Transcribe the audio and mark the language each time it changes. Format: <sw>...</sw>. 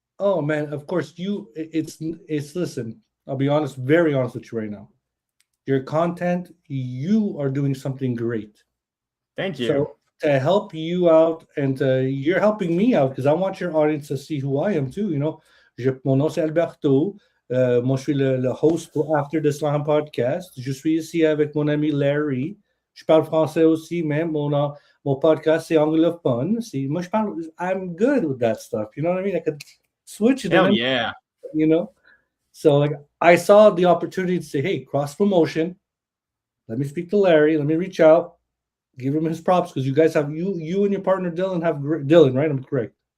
<en>Oh man, of course it's listen, I'll be honest, very honest with you right now. Your content, you are doing something great. Thank you. So to help you out, and you're helping me out because I want your audience to see who I am too.</en> <fr>Mon nom c'est Alberto. Moi, je suis le host pour After the Slam podcast. Je suis ici avec mon ami Larry. Je parle français aussi, mais mon podcast c'est anglophone. Moi, je parle.</fr> <en>I'm good with that stuff. You know what I mean? I could switch it. Hell yeah. So I saw the opportunity to say, hey, cross promotion. Let me speak to Larry. Let me reach out. Give him his props because you guys have you and your partner Dylan have Dylan, right? I'm correct.</en>